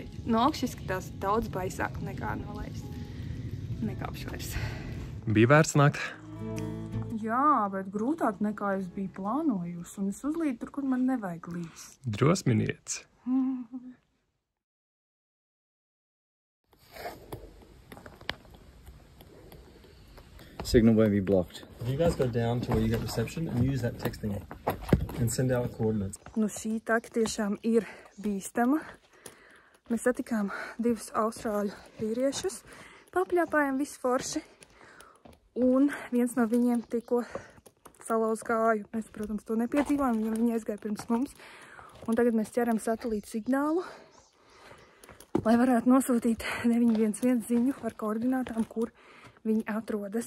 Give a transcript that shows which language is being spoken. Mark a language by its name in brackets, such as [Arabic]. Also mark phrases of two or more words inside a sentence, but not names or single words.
[Latvian] No augšas izskatās daudz baisāk nekā no lejas. Nekāpšu vairs. Bija vērts nākt? Jā, bet grūtāk nekā es biju plānojusi, un es uzlīdu tur, kur man nevajag līst. Drosminiec. [English] Signal won't be blocked. You guys go down to where you get reception and use that texting and send out coordinates. [Latvian] Nu, šī taka tiešām ir bīstama. Mēs satikām divus austrāļu vīriešus, papļāpājām visu forši. Un viens no viņiem tikko salauz kāju. Mēs, protams, to nepiedzīvām, jo viņi aizgāja pirms mums. Un tagad mēs ķeram satelītu signālu, lai varētu nosūtīt 911 ziņu ar koordinātām, kur viņi atrodas.